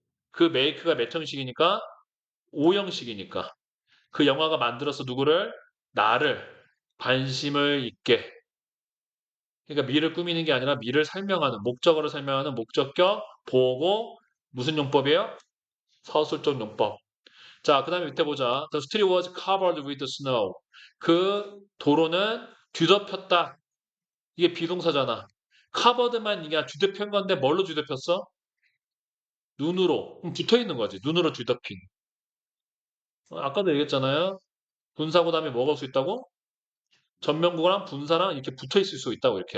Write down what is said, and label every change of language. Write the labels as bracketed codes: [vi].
[ko] 그 make가 몇 형식이니까? 5형식이니까. 그 영화가 만들어서 누구를? 나를 관심을 있게. 그러니까 미를 꾸미는 게 아니라 미를 설명하는 목적어를 설명하는 목적격 보고 무슨 용법이에요? 서술적 용법. 자, 그 다음에 밑에 보자. [en] The street was covered with snow. [ko] 그 도로는 뒤덮였다. 이게 비동사잖아. covered만 이게 뒤덮인 건데 뭘로 뒤덮였어? 눈으로. 붙어 있는 거지. 눈으로 뒤덮인. 아까도 얘기했잖아요. 분사고 다음에 뭐가 올 수 있다고? 전면구랑 분사랑 이렇게 붙어 있을 수 있다고 이렇게.